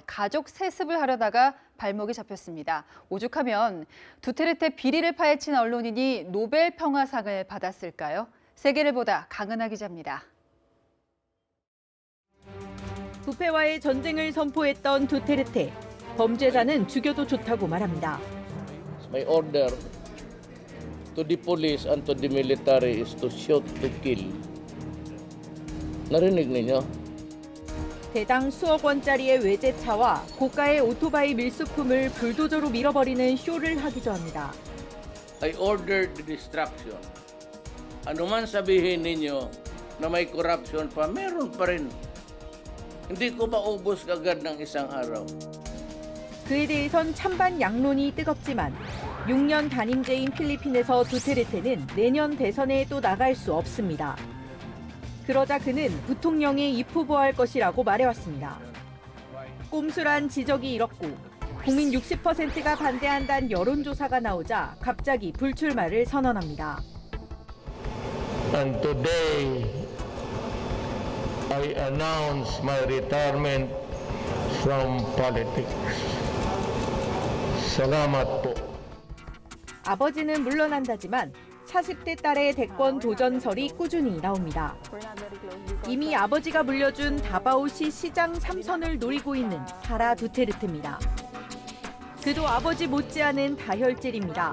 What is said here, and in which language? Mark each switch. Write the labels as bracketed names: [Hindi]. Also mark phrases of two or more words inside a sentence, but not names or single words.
[Korean] 가족 세습을 하려다가 발목이 잡혔습니다. 오죽하면 두테르테 비리를 파헤친 언론인이 노벨 평화상을 받았을까요? 세계를 보다 강은하 기자입니다. 부패와의 전쟁을 선포했던 두테르테. 범죄자는 죽여도 좋다고 말합니다. [English] My order to the police and to the military is to shoot to kill. [Filipino] narinig ninyo? [Korean] 대당 수억 원짜리의 외제차와 고가의 오토바이 밀수품을 불도저로 밀어버리는 쇼를 하기도 합니다. [English] I ordered the destruction. [Filipino] Ano man sabihin ninyo na may corruption pa, meron pa rin. hindi ko maubos kagad ng isang araw. [Korean] 그에 대해선 찬반 양론이 뜨겁지만 6년 단임제인 필리핀에서 두테르테는 내년 대선에 또 나갈 수 없습니다. 그러자 그는 부통령에 입후보할 것이라고 말해왔습니다. 꼼수란 지적이 일었고 국민 60%가 반대한다는 여론조사가 나오자 갑자기 불출마를 선언합니다. [English] And today I announce my retirement from politics. [Filipino] Salamat po. [Korean] 아버지는 물러난다지만 40대 딸의 대권 도전설이 꾸준히 나옵니다. 이미 아버지가 물려준 다바오시 시장 3선을 노리고 있는 사라 두테르테입니다. 그도 아버지 못지않은 다혈질입니다.